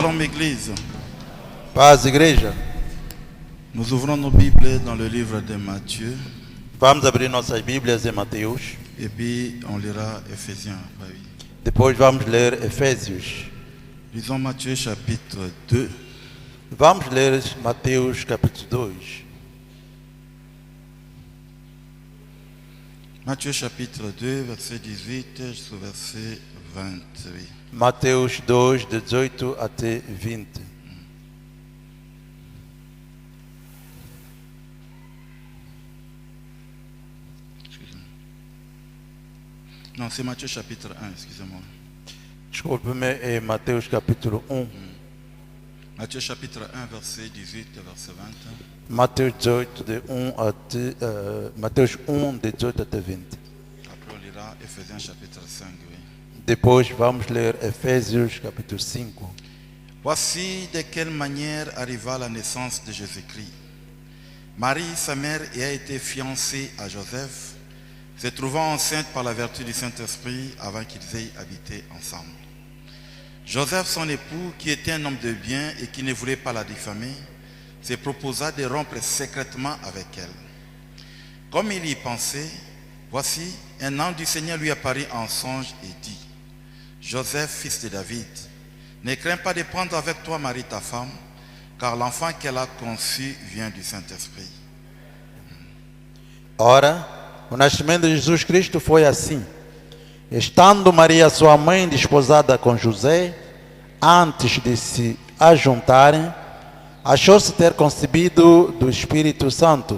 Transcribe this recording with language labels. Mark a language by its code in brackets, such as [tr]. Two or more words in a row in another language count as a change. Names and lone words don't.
[fr] Église. [pt] Paz, igreja. [fr] Nous ouvrons nos Bibles dans le livre de Matthieu [pt] Vamos abrir nossas Bíblias em Mateus. [fr] et puis on lira Éphésiens. Bah oui. [pt] Depois vamos ler Efésios. [fr] Lisons Matthieu chapitre 2, [pt] Vamos ler Mateus capítulo 2. [fr] Matthieu chapitre 2, verset 18 jusqu'au verset 28. [pt] Mateus 2, 18 até 20. [fr] Excusez-moi. Non, c'est Matthieu chapitre 1, excusez-moi. [pt] Desculpe-me, é Mateus capítulo 1. [fr] Matthieu chapitre 1, verset 18 et verset 20. [pt] Mateus 18, de 1 até, Mateus 1, de 18 até 20. [fr] Après on lira Éphésiens chapitre 5, oui. [pt] Depois vamos ler Efésios capítulo 5. [fr] Voici de quelle manière arriva la naissance de Jésus-Christ. Marie, sa mère, y a été fiancée à Joseph, se trouvant enceinte par la vertu du Saint-Esprit avant qu'ils aient habité ensemble. Joseph, son époux, qui était un homme de bien et qui ne voulait pas la diffamer, se proposa de rompre secrètement avec elle. Comme il y pensait, voici, un ange du Seigneur lui apparut en songe et dit: Joseph, fils de David, ne crains pas de prendre avec toi Marie ta femme, car l'enfant qu'elle a conçu vient du Saint-Esprit. [pt] Ora, o nascimento de Jesus Cristo foi assim. Estando Maria, sua mãe, desposada com José, antes de se ajuntarem, achou-se ter concebido do Espírito Santo.